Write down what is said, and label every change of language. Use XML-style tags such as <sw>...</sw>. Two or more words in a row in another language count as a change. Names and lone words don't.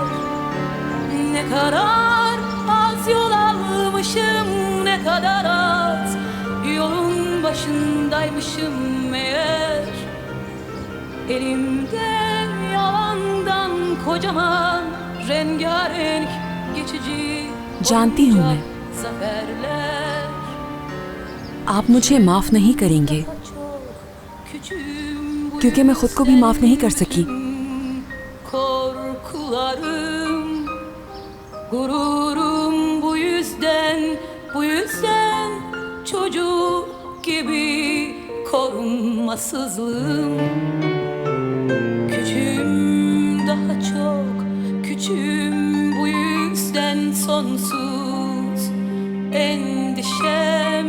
<tr>Ne kadar az yol almışım, ne kadar az yolun başındaymışım meğer. Elimde yalandan kocaman rengarenk geçici</tr> <hi>जानती हूँ मैं,</hi> <tr>zaferler.</tr> <hi>आप मुझे माफ नहीं करेंगे क्योंकि मैं खुद को भी माफ नहीं कर सकी।</hi> <tr>Korkularım, gururum bu yüzden çocuk gibi korunmasızlığım. Küçüğüm, daha çok küçüğüm, bu yüzden sonsuz endişem.</tr>